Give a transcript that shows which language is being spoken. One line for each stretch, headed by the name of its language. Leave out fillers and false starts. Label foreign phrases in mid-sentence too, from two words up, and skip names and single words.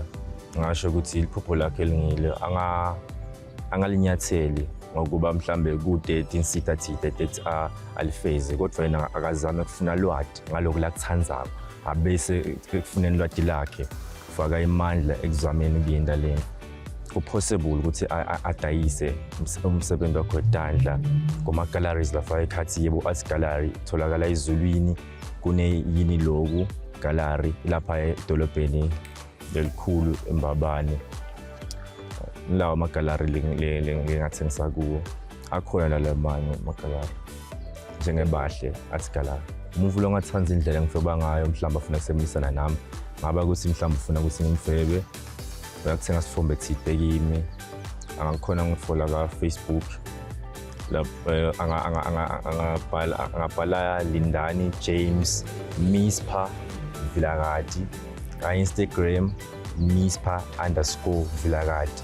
Swati: Ngasho ukuthi iphupho lakhe elingile angalinyatheli ngokuba mhlambe kude insita thide that alifeze, kodwa yena akazame ukufuna lwadi ngalokho lakuthandzako abese kufuneni lwadi lakhe ufaka imandla ekuzameni ukuyenda lena. Possible ukuthi adayise umsebenzi wakhe wedandla kuma-galleries lafaka ekhathi yebo
English: art gallery
Swati: tholakala ezulwini kuneyini loku gallery lapha edolobheni lelikhulu eMbabane. Lawo ama-gallery ngingathengisa kuwo akhona lalamanye ama-gallery njengeBahle art gallery. Umuntu lo ngathanda indlela engifeba ngayo mhlawumbe afuna ukusebenzisana nami, ngaba ukuthi mhlawumbe ufuna ukuthi ngimfebe uyakuthenga sifombe thide kimi, angakhona ngifola ka-Facebook lapho angabhala Lindani James Mispa Vilakati, ka-Instagram Mispa_Vilakati.